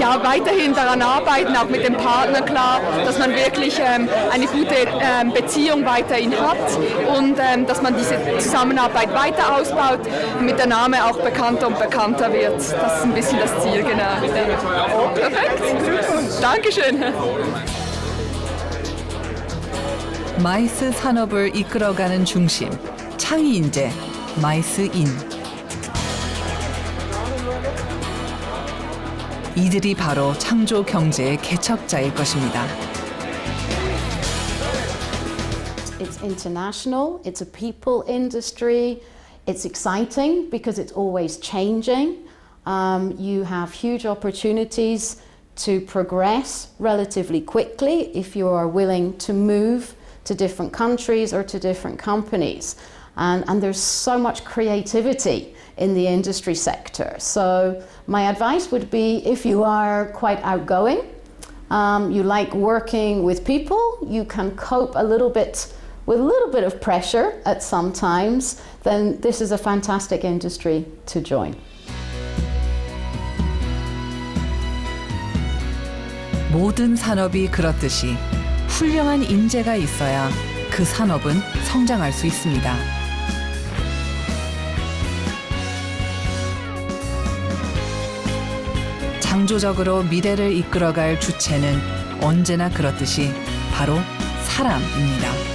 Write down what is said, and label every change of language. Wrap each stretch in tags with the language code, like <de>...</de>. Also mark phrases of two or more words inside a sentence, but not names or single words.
<de>Ja, weiterhin daran arbeiten, auch mit dem Partner klar, dass man wirklich eine gute Beziehung weiterhin hat und dass man diese Zusammenarbeit weiter ausbaut, damit der Name auch bekannter und bekannter wird. Das ist ein bisschen das Ziel, genau. Oh, perfekt. Dankeschön.</de> <ko>마이스 산업을 이끌어가는 중심, 창의 인재, 마이스인. 이들이 바로 창조 경제의 개척자일 것입니다.</ko> <en>It's international, it's a people industry, it's exciting because it's always changing. You have huge opportunities to progress relatively quickly if you are willing to move to different countries or to different companies. And there's so much creativity in the industry sector. So my advice would be, if you are quite outgoing, you like working with people, you can cope a little bit with a little bit of pressure at some times, then this is a fantastic industry to join.</en> <ko>모든 산업이 그렇듯이 훌륭한 인재가 있어야 그 산업은 성장할 수 있습니다. 창조적으로 미래를 이끌어갈 주체는 언제나 그렇듯이 바로 사람입니다.</ko>